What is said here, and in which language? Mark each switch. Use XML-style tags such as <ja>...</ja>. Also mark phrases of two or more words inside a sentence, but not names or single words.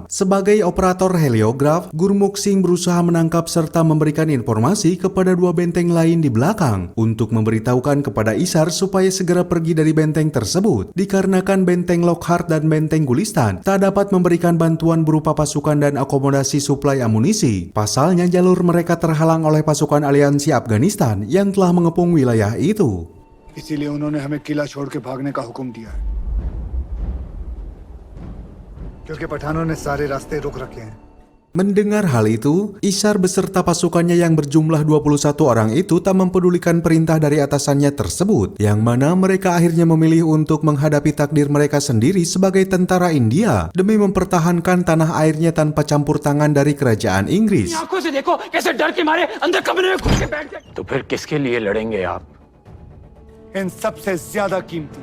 <id>Sebagai operator heliograf, Gurmukh Singh berusaha menangkap serta memberikan informasi kepada dua benteng lain di belakang untuk memberitahukan kepada Ishar supaya segera pergi dari benteng tersebut, dikarenakan benteng Lockhart dan benteng Gulistan tak dapat memberikan bantuan berupa pasukan dan akomodasi suplai amunisi. Pasalnya jalur mereka terhalang oleh pasukan aliansi Afghanistan yang telah mengepung wilayah itu.</id> <hi>इसीलिए उन्होंने हमें किला छोड़ के भागने का हुक्म दिया है, क्योंकि पठानों ने सारे रास्ते रोक रखे हैं।</hi> <id>Mendengar hal itu, Ishar beserta pasukannya yang berjumlah 21 orang itu tak mempedulikan perintah dari atasannya tersebut, yang mana mereka akhirnya memilih untuk menghadapi takdir mereka sendiri sebagai tentara India demi mempertahankan tanah airnya tanpa campur tangan dari kerajaan Inggris.</id> <hi>तो फिर किसके लिए लड़ेंगे आप? इन सबसे ज्यादा कीमती</hi>